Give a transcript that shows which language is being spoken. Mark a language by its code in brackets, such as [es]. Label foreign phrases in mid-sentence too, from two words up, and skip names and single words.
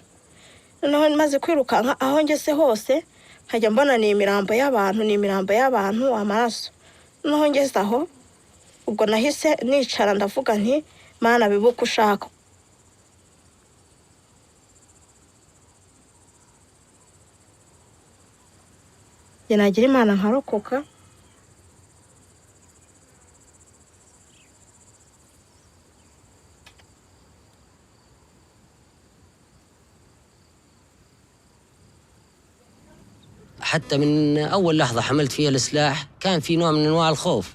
[rw] Noneho maze kwirukanka aho ngeze hose nkajya mbona ni imirambo y'abantu, amaraso. Noneho ngeze aho ubwo nahise nicara ndavuga nti Mana bibuka ushaka. Nagira Imana nkarokoka. [ar] حتى من أول لحظة حملت فيها السلاح كان في نوع من أنواع الخوف.